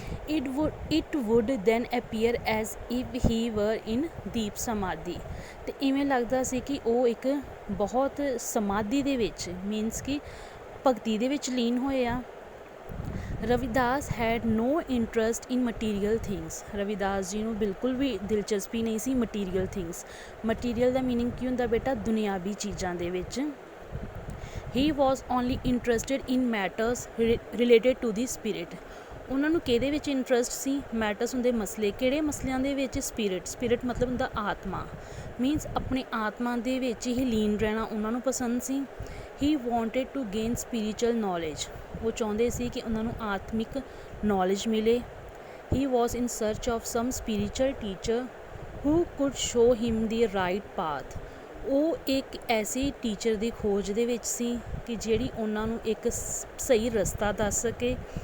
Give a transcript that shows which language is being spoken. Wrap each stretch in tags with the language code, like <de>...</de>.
<en>it would then appear as if he were in deep samadhi,</en> <pa>ਅਤੇ ਇਵੇਂ ਲੱਗਦਾ ਸੀ ਕਿ ਉਹ ਇੱਕ ਬਹੁਤ ਸਮਾਧੀ ਦੇ ਵਿੱਚ ਮੀਨਸ ਕਿ ਭਗਤੀ ਦੇ ਵਿੱਚ ਲੀਨ ਹੋਏ ਆ।</pa> <en>Ravidas had no interest in material things,</en> <pa>ਰਵਿਦਾਸ ਜੀ ਨੂੰ ਬਿਲਕੁਲ ਵੀ ਦਿਲਚਸਪੀ ਨਹੀਂ ਸੀ ਮਟੀਰੀਅਲ ਥਿੰਗਸ। ਮਟੀਰੀਅਲ ਦਾ ਮੀਨਿੰਗ ਕੀ ਹੁੰਦਾ ਬੇਟਾ, ਦੁਨਿਆਵੀ ਚੀਜ਼ਾਂ ਦੇ ਵਿੱਚ।</pa> <en>He was only interested in matters related to the spirit,</en> <pa>ਉਹਨਾਂ ਨੂੰ ਕਿਹਦੇ ਵਿੱਚ ਇੰਟਰਸਟ ਸੀ? ਮੈਟਰਸ ਹੁੰਦੇ ਮਸਲੇ, ਕਿਹੜੇ ਮਸਲਿਆਂ ਦੇ ਵਿੱਚ? ਸਪਿਰਿਟ ਮਤਲਬ ਹੁੰਦਾ ਆਤਮਾ, ਮੀਨਸ ਆਪਣੀ ਆਤਮਾ ਦੇ ਵਿੱਚ ਹੀ ਲੀਨ ਰਹਿਣਾ ਉਹਨਾਂ ਨੂੰ ਪਸੰਦ ਸੀ।</pa> <en>he wanted to gain spiritual knowledge,</en> <pa>ਉਹ ਚਾਹੁੰਦੇ ਸੀ ਕਿ ਉਹਨਾਂ ਨੂੰ ਆਤਮਿਕ ਨੌਲੇਜ ਮਿਲੇ।</pa> <en>he was in search of some spiritual teacher who could show him the right path,</en> <pa>ਉਹ ਇੱਕ ਐਸੇ ਟੀਚਰ ਦੀ ਖੋਜ ਦੇ ਵਿੱਚ ਸੀ ਕਿ ਜਿਹੜੀ ਉਹਨਾਂ ਨੂੰ ਇੱਕ ਸਹੀ ਰਸਤਾ ਦੱਸ ਸਕੇ।</pa>